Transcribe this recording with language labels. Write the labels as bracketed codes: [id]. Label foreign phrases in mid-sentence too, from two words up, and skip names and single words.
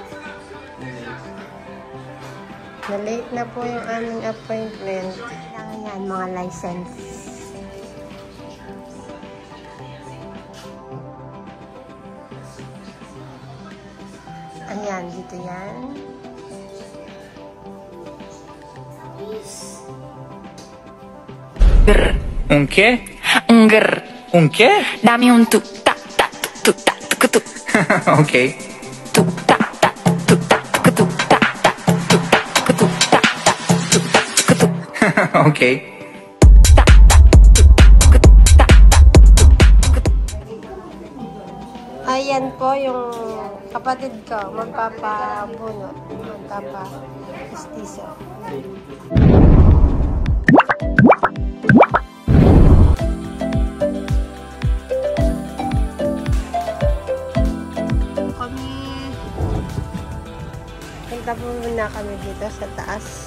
[tl] Na-late na po yung aming appointment. Kailangan yan, mga license. Ayan, dito yan. [es] Un qué? Un grr. Un qué? Dame un tuk tak tak tuk tak tuk tuk. Ok. Tuk tak tak tuk tak tuk tuk tak tak tuk tak tuk tuk tak tak tuk tak tuk tuk. Ok. Tak tak tuk tuk tak tak tuk tuk. [tl] Ayan po yung kapatid ko, magpapabunot, magpapa-justiso. Punta po muna kami dito sa taas.